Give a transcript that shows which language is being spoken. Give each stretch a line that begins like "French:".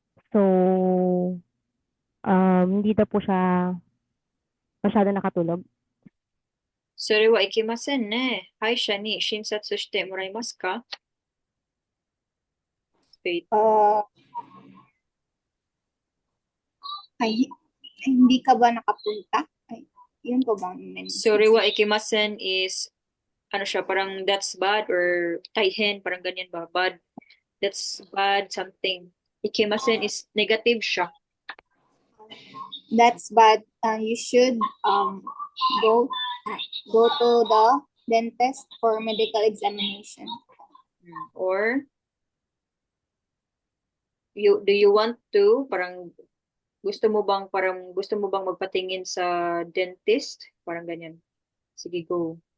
Filipino: So, hindi daw po siya masyado nakatulog.
Japanese: それはいけませんね。歯医者に診察してもらえますか？
English: Wait.
Filipino: Ay, hindi ka ba nakapunta? Ay, yun po bang men-
Japanese: それはいけません
Filipino: is, ano siya, parang
English: that's bad
Filipino: or taihen, parang ganyan ba?
English: Bad, that's bad, something. Ikimasen is negative siya. That's bad. You should go to the dentist for medical examination. Or, do you want to,
Filipino: parang gusto mo bang magpatingin sa dentist? Parang ganyan. Sige, go.